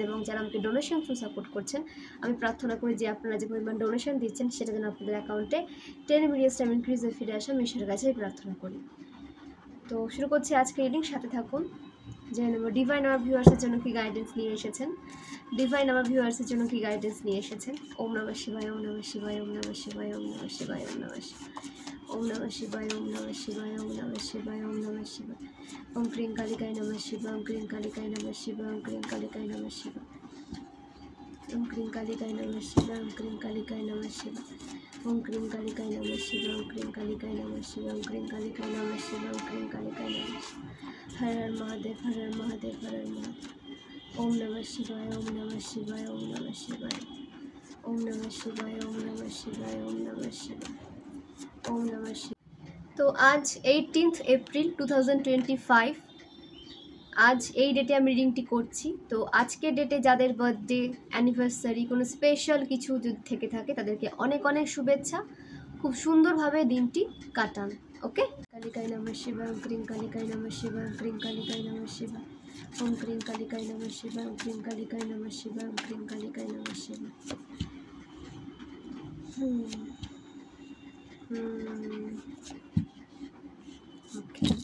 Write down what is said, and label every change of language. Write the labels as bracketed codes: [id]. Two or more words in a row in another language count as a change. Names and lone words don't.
[bn] এবং যারা আমাকে [en] donation through support [bn] করছেন, আমি প্রার্থনা করি যে আপনারা যে পরিমাণ ডোনেশন দিচ্ছেন সেটা যেন আপনাদের অ্যাকাউন্টে 10 [en] million time increase [bn] ফিরে আসে। আমি ঈশ্বরের কাছে প্রার্থনা করি। তো শুরু করছি আজকে রিডিং, সাথে থাকুন। জেনে নেব ডিভাইন আমার ভিউয়ার্সের জন্য কি গাইডেন্স নিয়ে এসেছেন। ডিভাইন আমার ভিউয়ার্সের জন্য কি গাইডেন্স নিয়ে এসেছেন। [sa] ওম নমঃ শিবায়, ওম নমঃ শিবায়, ওম নমঃ শিবায়, ওম নমঃ শিবায়, ওম নমঃ শিবায়, ওম নমঃ শিবায়, ওম নমঃ শিবায়, ওম নমঃ শিবায়, ওম নমঃ শিবায়, ওম ক্রিং কালিকায় নমঃ শিবায়, ওম ক্রিং কালিকায় নমঃ শিবায়, ওম ক্রিং কালিকায় নমঃ শিবায়, ওম ক্রিং কালিকায় নমঃ শিবায়, ওম ক্রিং কালিকায় নমঃ শিবায়, ওম ক্রিং কালিকায় নমঃ শিবায়, ওম ক্রিং কালিকায় নমঃ শিবায়, ওম ক্রিং কালিকায় নমঃ শিবায়, ওম ক্রিং কালিকায় নমঃ শিবায়। [hi] हर हर महादेव, हर हर महादेव, हर हर महादेव। [sa] ओम नमः शिवाय, ओम नमः शिवाय, ओम नमः शिवाय, ओम नमः शिवाय, ओम नमः शिवाय, ओम नमः शिवाय, ओम नमः शिवाय। [bn] তো আজ 18 এপ্রিল 2025 আজ এই ডেটে আমি রিডিংটি করছি। তো আজকের ডেটে যাদের [en] বার্থডে, অ্যানিভার্সারি, [bn] কোনো স্পেশাল কিছু যদি থেকে থাকে তাদেরকে অনেক অনেক শুভেচ্ছা। খুব সুন্দরভাবে দিনটি কাটান। ওকে। [sa] কালিকায় নমঃ শিবায়, ওম ক্রিং কালিকায় নমঃ শিবায়, ওম ক্রিং কালিকায় নমঃ শিবায়, ওম ক্রিং কালিকায় নমঃ শিবায়, ওম ক্রিং কালিকায় নমঃ শিবায়, ওম ক্রিং কালিকায় নমঃ শিবায়। [bn] ওকে।